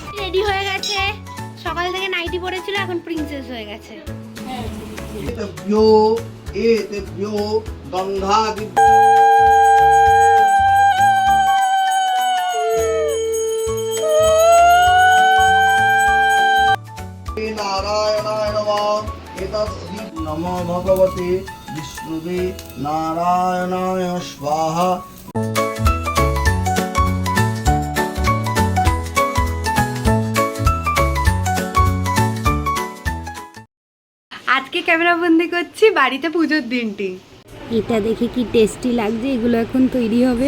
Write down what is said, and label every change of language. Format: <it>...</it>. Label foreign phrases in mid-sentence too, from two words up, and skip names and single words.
<bn>রেডি হয়ে গেছে, সকাল থেকে নাইটি পরেছিল, এখন প্রিন্সেস হয়ে গেছে।</bn> <sa>नारायणाय नमः। नमो भगवते विष्णुवे नारायणाय स्वाहा।</sa> <bn>আজকে ক্যামেরা বন্দি করছি বাড়িতে পুজোর দিনটি। এটা দেখে কি টেস্টি লাগছে। এগুলো এখন তৈরি হবে।</bn>